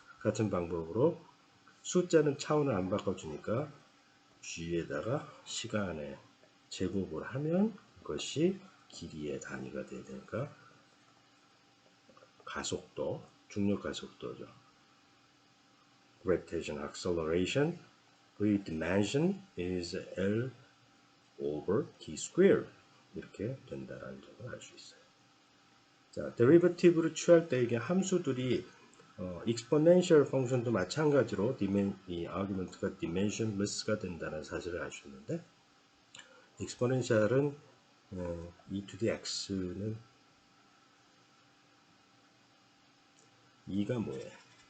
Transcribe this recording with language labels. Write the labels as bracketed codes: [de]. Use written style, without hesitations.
[ko] 같은 방법으로 숫자는 차원을 안 바꿔주니까 g에다가 시간의 제곱을 하면 그것이 길이의 단위가 돼야 되니까 가속도, 중력 가속도죠. [en] Gravitational acceleration, 그 dimension is L over t square [ko] 이렇게 된다라는 점을 알 수 있어요. 자, derivative를 취할 때 이게 함수들이 exponential 펑션도 마찬가지로 이 argument가 dimensionless가 된다는 사실을 알 수 있는데 exponential은 [en] e to the x [ko] 는 2가 뭐예요?